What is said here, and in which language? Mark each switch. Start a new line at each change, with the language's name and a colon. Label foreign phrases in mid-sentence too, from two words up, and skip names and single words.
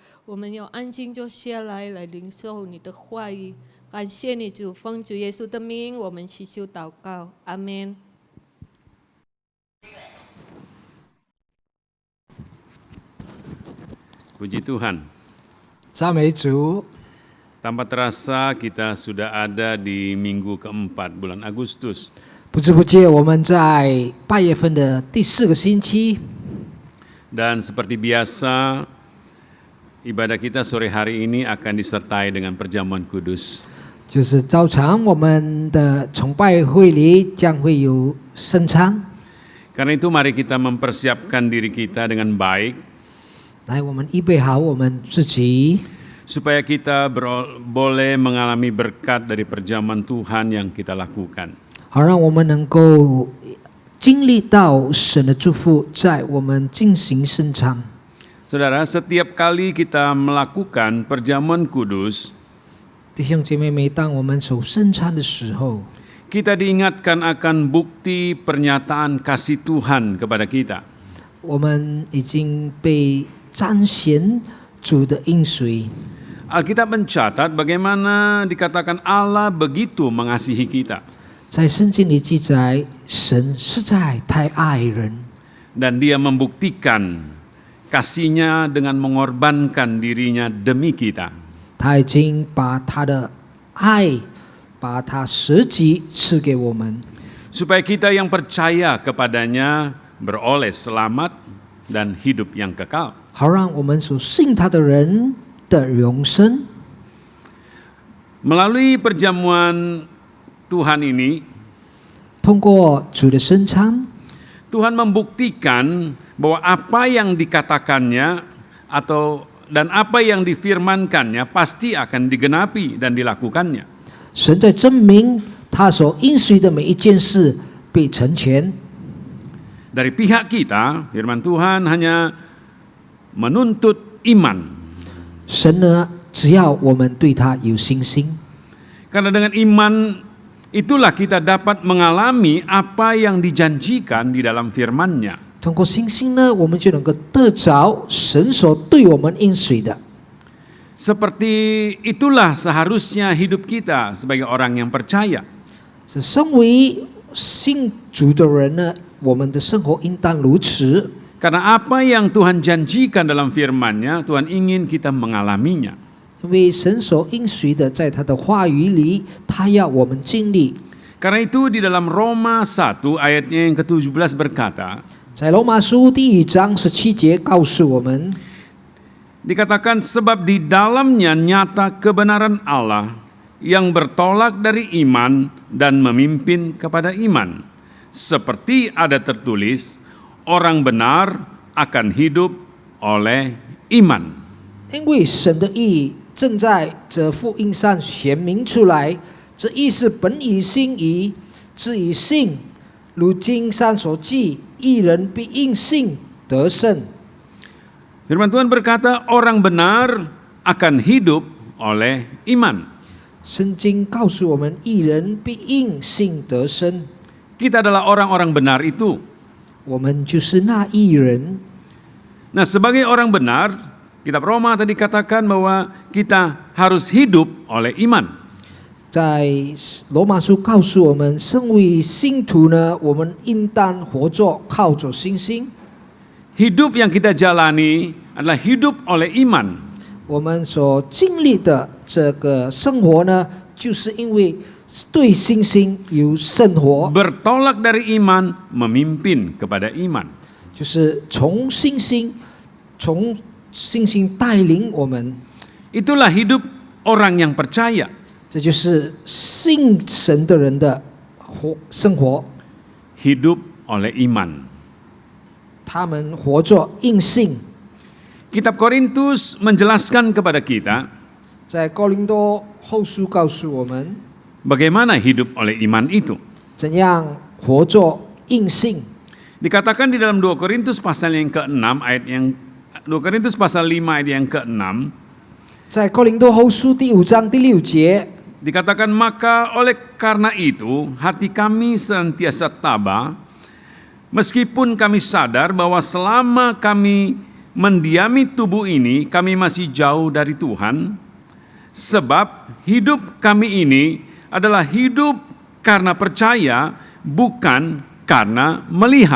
Chinese: 我们要安静坐下来领受你的话语。感谢你，主！奉主耶稣的名，我们祈求祷告，阿们。
Indonesian: Puji Tuhan.
Chinese: 赞美主。
Indonesian: Tanpa terasa kita sudah ada di minggu keempat bulan Agustus.
Chinese: 不知不觉，我们在8月份的第4个星期。
Indonesian: Dan seperti biasa, ibadah kita sore hari ini akan disertai dengan perjamuan kudus.
Chinese: 就是早上我们的崇拜会里将会有圣餐。
Indonesian: Karena itu mari kita mempersiapkan diri kita dengan baik.
Chinese: 来，我们预备好我们自己，
Indonesian: supaya kita boleh mengalami berkat dari perjamuan Tuhan yang kita lakukan.
Chinese: 好让我们能够经历到神的祝福，在我们进行圣餐。
Indonesian: Saudara, setiap kali kita melakukan perjamuan kudus,
Chinese: 弟兄姐妹，每当我们守圣餐的时候，
Indonesian: kita diingatkan akan bukti pernyataan kasih Tuhan kepada kita.
Chinese: 我们已经被彰显主的应许。
Indonesian: Alkitab mencatat bagaimana dikatakan Allah begitu mengasihi kita.
Chinese: 在圣经里记载，神实在太爱人，
Indonesian: Dan dia membuktikan kasihnya dengan mengorbankan dirinya demi kita.
Chinese: 他已经把他的爱，把他舍己赐给我们，
Indonesian: Supaya kita yang percaya kepadanya beroleh selamat dan hidup yang kekal.
Chinese: 好让我们所信他的人的永生。
Indonesian: Melalui perjamuan Tuhan ini,
Chinese: 通过主的圣餐，
Indonesian: Tuhan membuktikan bahwa apa yang dikatakannya dan apa yang difirmankannya pasti akan digenapi dan dilakukannya.
Chinese: 神在证明他所应许的每一件事被成全。
Indonesian: Dari pihak kita, firman Tuhan hanya menuntut iman.
Chinese: 神呢，只要我们对他有信心，
Indonesian: Karena dengan iman itulah kita dapat mengalami apa yang dijanjikan di dalam firman-Nya.
Chinese: 通过信心呢，我们就能够得着神所对我们应许的。
Indonesian: Seperti itulah seharusnya hidup kita sebagai orang yang percaya.
Chinese: 是身为信主的人呢，我们的生活应当如此。
Indonesian: Karena apa yang Tuhan janjikan dalam firman-Nya, Tuhan ingin kita mengalaminya.
Chinese: 因为神所应许的，在他的话语里，他要我们经历。
Indonesian: Karena itu di dalam Roma 1 ayatnya yang ke-17 berkata,
Chinese: 在罗马书第1章17节告诉我们，
Indonesian: dikatakan sebab di dalamnya nyata kebenaran Allah yang bertolak dari iman dan memimpin kepada iman. seperti ada tertulis, orang benar akan hidup oleh iman.
Chinese: 因为神的义正在这福音上显明出来，这义是本于心意，至于信。如经上所记，义人必因信得胜。
Indonesian: Firman Tuhan berkata, orang benar akan hidup oleh iman.
Chinese: 圣经告诉我们，义人必因信得生。
Indonesian: Kita adalah orang-orang benar itu.
Chinese: 我们就是那义人。
Indonesian: Nah, sebagai orang benar, kitab Roma tadi katakan bahwa kita harus hidup oleh iman.
Chinese: 在罗马书告诉我们，身为信徒呢，我们应当活着靠着信心。
Indonesian: Hidup yang kita jalani adalah hidup oleh iman.
Chinese: 我们所经历的这个生活呢，就是因为对信心有生活，
Indonesian: Bertolak dari iman, memimpin kepada iman.
Chinese: 就是从信心带领我们，
Indonesian: Itulah hidup orang yang percaya.
Chinese: 这就是信神的人的生活。
Indonesian: Hidup oleh iman.
Chinese: 他们活着因信。
Indonesian: Kitab Korintus menjelaskan kepada kita
Chinese: 在哥林多后书告诉我们，
Indonesian: bagaimana hidup oleh iman itu.
Chinese: 怎样活着因信。
Indonesian: Dikatakan di dalam 2 Korintus pasal yang ke-6 ayat yang 2 Korintus pasal 5 ayat yang ke-6,
Chinese: 在哥林多后书第5章第6节，
Indonesian: dikatakan maka oleh karena itu hati kami senantiasa tabah meskipun kami sadar bahwa selama kami mendiami tubuh ini kami masih jauh dari Tuhan, sebab hidup kami ini adalah hidup karena percaya bukan karena melihat.